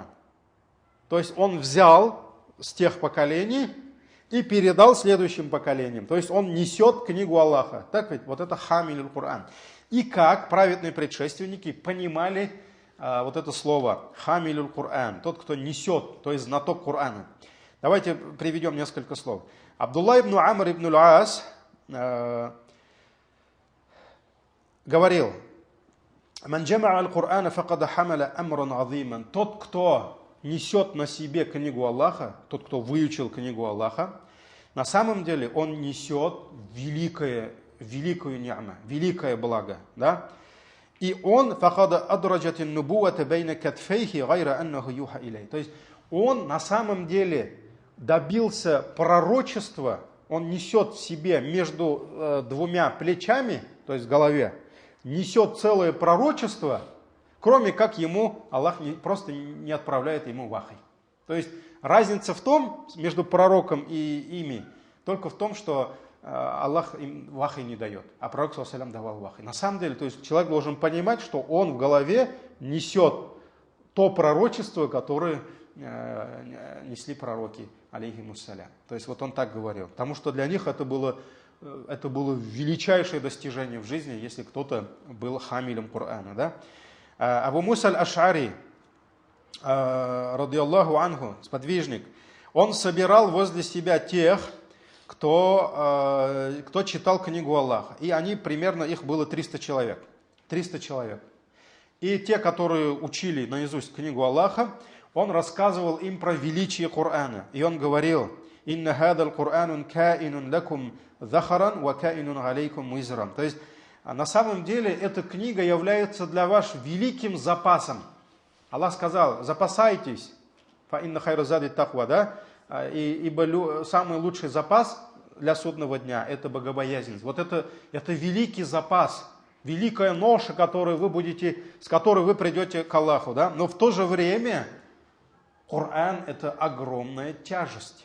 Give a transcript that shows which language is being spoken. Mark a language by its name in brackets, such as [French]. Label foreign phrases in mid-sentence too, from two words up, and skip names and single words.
[Russian] То есть он взял с тех поколений и передал следующим поколениям. То есть он несет книгу Аллаха. Так ведь? Вот это [Arabic] حامل القرآن. [Russian] И как праведные предшественники понимали вот это слово [Arabic] حامل القرآن, [Russian] тот, кто несет, то есть знаток Кур'ана. Давайте приведем несколько слов. [Arabic] Абдулла ибн Амр ибн аль-Ас говорил: «من جمع القرآن فقد حمل أمرا عظيما». [Russian] Тот, кто несет на себе книгу Аллаха, тот, кто выучил книгу Аллаха, на самом деле он несет великую ни'ма, великое благо. Да? [Arabic] И он فقد أدرج النبوة بين كتفيه غير أنه يوحى إليه. [Russian] То есть он на самом деле добился пророчества, он несет в себе между двумя плечами, то есть в голове, несет целое пророчество, кроме как ему Аллах просто не отправляет ему вахй. То есть разница в том, между пророком и ими, только в том, что Аллах им вахй не дает, а пророк [Arabic] صلى الله عليه وسلم [Russian] давал вахй. На самом деле, то есть человек должен понимать, что он в голове несет то пророчество, которое несли пророки, алейхимуссалям. То есть вот он так говорил. Потому что для них это было величайшее достижение в жизни, если кто-то был хамилем Корана. Да? Абу Муса аль-Аш'ари, [Arabic] رضي الله عنه, [Russian] сподвижник, он собирал возле себя тех, кто читал книгу Аллаха. И они примерно, их было 300 человек. 300 человек. И те, которые учили наизусть книгу Аллаха, он рассказывал им про величие Корана. И он говорил: [Arabic] «إن هذا القرآن كائن لكم ذخرا وكائن عليكم وزرا». [Russian] То есть, на самом деле, эта книга является для вас великим запасом. Аллах сказал: запасайтесь, [Arabic] فإن خير الزاد التقوى, да? [Russian] Ибо самый лучший запас для судного дня – это богобоязненность. Вот это великий запас, великая ноша, с которой вы придете к Аллаху. Да? Но в то же время Коран – это огромная тяжесть.